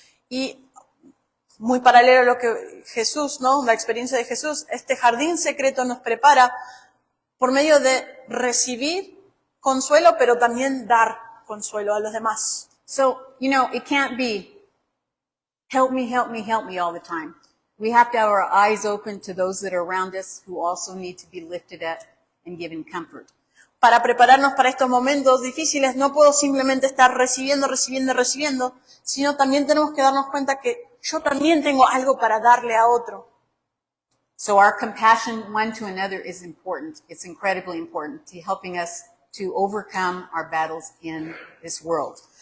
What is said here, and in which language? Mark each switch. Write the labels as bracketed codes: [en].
[es] Y muy paralelo a lo que Jesús, ¿no? La experiencia de Jesús, este jardín secreto nos prepara por medio de recibir consuelo, pero también dar consuelo a los demás. [en] So, it can't be help me, help me, help me all the time. We have to have our eyes open to those that are around us who also need to be lifted up and given comfort. [es] Para prepararnos para estos momentos difíciles no puedo simplemente estar recibiendo, sino también tenemos que darnos cuenta que yo también tengo algo para darle a otro. [en] So our compassion one to another is important. It's incredibly important to helping us to overcome our battles in this world.